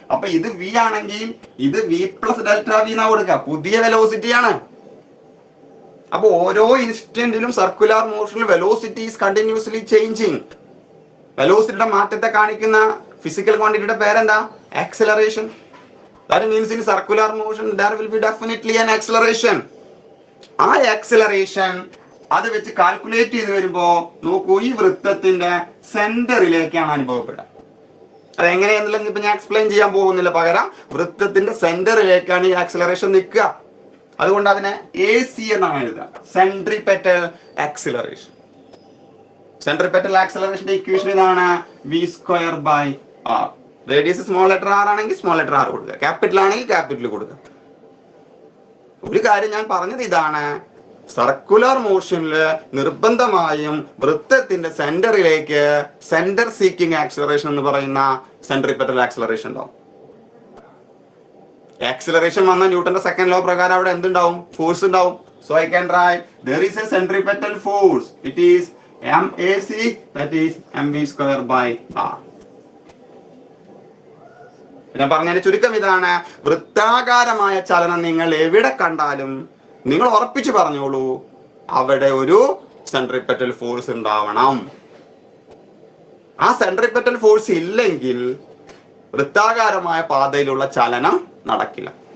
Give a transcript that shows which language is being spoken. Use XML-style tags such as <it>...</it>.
<ml>അപ്പൊ ഇത് വി ആണെങ്കിൽ ഇത് വി പ്ലസ് ഡെൽറ്റ വി എന്നാ കൊടുക്കുക, പുതിയ വെലോസിറ്റി ആണ്. അപ്പൊ ഓരോ ഇൻസ്റ്റന്റിലും circular മോഷനിൽ</ml> <en>Velocity is continuously changing.</en> <ml>വെലോസിറ്റിയുടെ മാറ്റത്തെ കാണിക്കുന്ന ഫിസിക്കൽ ക്വാണ്ടിറ്റിയുടെ പേരെന്താ? Acceleration.</ml> <en>That means in circular motion there will be definitely an acceleration.</en> <ml>ആ ആക്സിലറേഷൻ അത് വെച്ച് കാൽക്കുലേറ്റ് ചെയ്ത് വരുമ്പോ നോക്കൂ, ഈ വൃത്തത്തിന്റെ സെന്ററിലേക്കാണ് അനുഭവപ്പെടുക. അതെങ്ങനെയാണെന്നുള്ളത് ഇപ്പൊ ഞാൻ എക്സ്പ്ലെയിൻ ചെയ്യാൻ പോകുന്നില്ല, പകരം വൃത്തത്തിന്റെ സെന്ററിലേക്കാണ് ഈ ആക്സിലറേഷൻ നിൽക്കുക. അതുകൊണ്ട് അതിനെ AC എന്നാണ് എഴുതുക, സെൻട്രിപെറ്റൽ ആക്സിലറേഷൻ. സെൻട്രിപെറ്റൽ ആക്സിലറേഷന്റെ ഇക്വേഷൻ ഇതാണ്, v²/r. Radius small letter R ആണെങ്കിൽ സ്മോൾ ലെറ്റർ ആർ കൊടുക്കുക, ക്യാപിറ്റൽ ആണെങ്കിൽ ക്യാപിറ്റൽ കൊടുക്കുക. ഒരു കാര്യം ഞാൻ പറഞ്ഞത് ഇതാണ്, സർക്കുലർ മോഷനില് നിർബന്ധമായും വൃത്തത്തിന്റെ സെന്ററിലേക്ക് സെന്റർ സീക്കിംഗ് ആക്സിലറേഷൻ എന്ന് പറയുന്ന സെൻട്രിപെറ്റൽ ആക്സിലറേഷൻ ഉണ്ടാവും. ആക്സിലറേഷൻ വന്ന ന്യൂട്ടന്റെ സെക്കൻഡ് ലോ പ്രകാരം അവിടെ എന്തുണ്ടാവും? ഫോഴ്സ് ഉണ്ടാവും.</ml> <en>So I can write there is a centripetal force, it is MAC, that is mv²/r.</en> <ml>ഞാൻ പറഞ്ഞതിന്റെ ചുരുക്കം ഇതാണ്, വൃത്താകാരമായ ചലനം നിങ്ങൾ എവിടെ കണ്ടാലും നിങ്ങൾ ഉറപ്പിച്ചു പറഞ്ഞോളൂ, അവിടെ ഒരു സെൻട്രിപെറ്റൽ ഫോഴ്സ് ഉണ്ടാവണം. ആ സെൻട്രിപെറ്റൽ ഫോഴ്സ് ഇല്ലെങ്കിൽ വൃത്താകാരമായ പാതയിലുള്ള ചലനം നടക്കില്ല.</ml>